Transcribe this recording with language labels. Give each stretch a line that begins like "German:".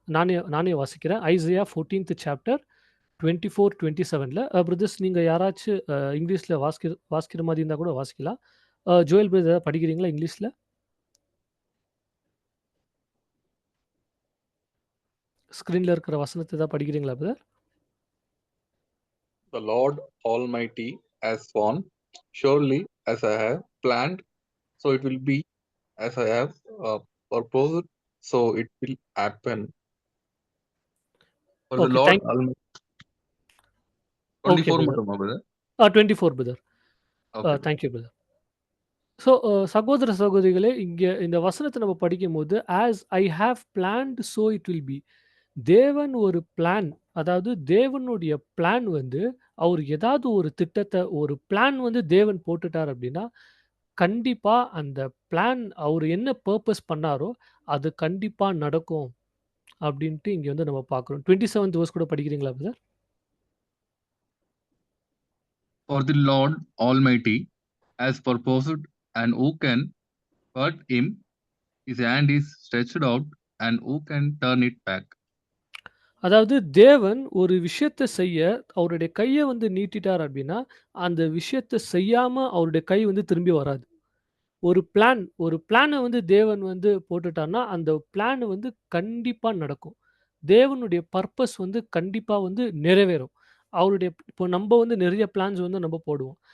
Tamil: நானே நானே வாசிக்கிறேன். ஐசையா 14த் சாப்டர் 24, 27ல பிரதர்ஸ் நீங்க யாராச்சு இங்கிலீஷ்ல வாசிக்கிற மாரி இருந்தா கூட வாசிக்கலாம். ஜோயல் பிரதர் படிக்கிறீங்களா இங்கிலீஷ்ல? ஸ்க்ரீன்ல இருக்கிற வசனத்த ஏதாவது படிக்கிறீங்களா brother?
English: The Lord Almighty has sworn, surely as I have planned, so it will be, as I have proposed, so it will happen. For the
Tamil: okay.
English: Lord Almighty,
Tamil: okay 24 brother. மட்டுமா brother? 24 brother.
English: Okay, brother.
Tamil: Thank you brother. சகோதர சகோதரிகளே, இங்க இந்த வசனத்த நம்ம படிக்கும்போது,
English: "As I have planned so it will be."
Tamil: தேவன் ஒரு plan, அதாவது தேவனுடைய பிளான் வந்து, அவரு ஏதாவது ஒரு திட்டத்த, ஒரு பிளான் வந்து தேவன் போட்டுட்டார் அப்டின்னா, கண்டிப்பா அந்த பிளான் அவரு என்ன பர்ப்பஸ் பண்ணாரோ, அது கண்டிப்பா நடக்கும். அப்டின்ட்டு இங்க வந்து நம்ம பார்க்குறோம். 27த் வெர்ஸ் கூட படிக்கிறீங்களா brother?
English: For the Lord Almighty has purposed, and who can hurt him? His hand is stretched out, and who can turn it back?
Tamil: அதாவது தேவன் ஒரு விஷயத்த செய்ய அவருடைய கைய வந்து நீட்டிட்டார் அப்டின்னா, அந்த விஷயத்த செய்யாம அவருடைய கை வந்து திரும்பி வராது. ஒரு பிளான வந்து தேவன் வந்து போட்டுட்டார்ன்னா, அந்த பிளான் வந்து கண்டிப்பா நடக்கும். தேவனுடைய பர்ப்பஸ் வந்து கண்டிப்பா வந்து நிறைவேறும். இப்போ நம்ப வந்து நெறைய பிளான்ஸ் வந்து நம்ப போடுவோம்.